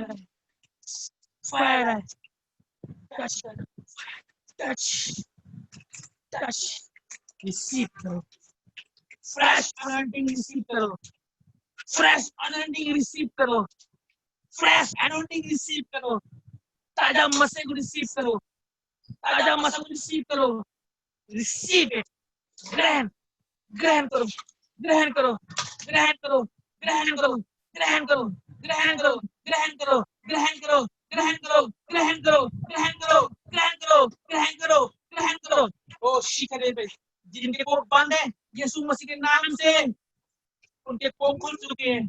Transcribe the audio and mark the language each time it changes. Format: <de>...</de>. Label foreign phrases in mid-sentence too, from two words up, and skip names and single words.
<en>Fire. Touch. Touch. Touch. Receive, Lord. Fresh anointing receive करो. Fresh anointing receive करो. Fresh anointing receive करो.</en> <hi>ताजा मसे को receive करो. ताजा मसे को receive करो.</hi> <en>Receive it.</en> <hi>ग्रहण करो. ग्रहण करो. ग्रहण करो. ग्रहण करो. ग्रहण करो. ग्रहण करो. ग्रहण करो. ग्रहण करो. ग्रहण करो. ग्रहण करो. ग्रहण करो. ग्रहण करो. ग्रहण करो. ग्रहण करो. ओ शिखरे पे जिनके कोप बंद है यीशु मसीह के नाम से उनके कोप खुल चुके हैं.</hi>